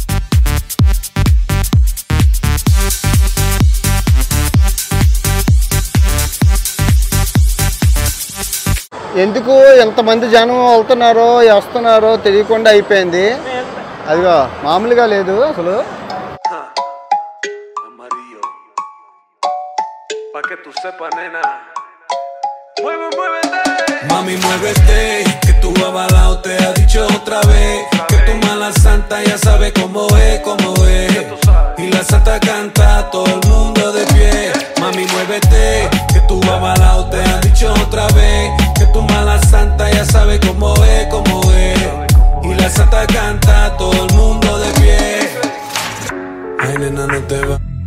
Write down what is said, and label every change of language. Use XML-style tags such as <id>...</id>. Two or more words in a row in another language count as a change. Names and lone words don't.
<te>ఎందుకు ఎంతమంది జనం వెళ్తున్నారో వస్తున్నారో తెలియకుండా అయిపోయింది. అదిగో మామూలుగా లేదు అసలు.</te> <es>Pa' que tú sepas, nena. Muévete. Mami, muévete, que tu abalao te ha dicho otra vez que tu mala santa ya sabe cómo es, cómo es. Y la santa canta, todo el mundo de pie. Mami, muévete, que tu abalao te ha dicho otra vez que tu mala santa ya sabe cómo es, cómo es. Y la santa canta, todo el mundo de pie. Ay, nena, no te va.</es>